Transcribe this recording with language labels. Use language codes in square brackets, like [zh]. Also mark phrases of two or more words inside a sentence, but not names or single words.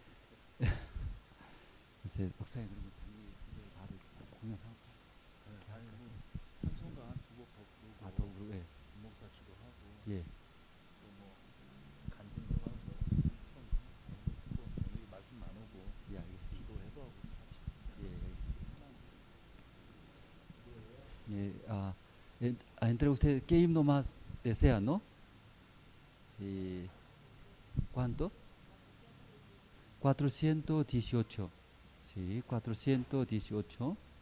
[ko] 이제 목사님 그러면 이제 바로 공연하고. 찬송가 두곡 더 부르고 아, 더 부르고. 예. 목사 기도하고 예. 또뭐 간증도 하고 성경 우리 말씀 나누고 예, 알겠습니다. 기도해도 하고 합시다. 예, 알겠습니다. [es] Entre ustedes, ¿qué himno más desean, no? ¿Cuánto? 418. Sí, 418.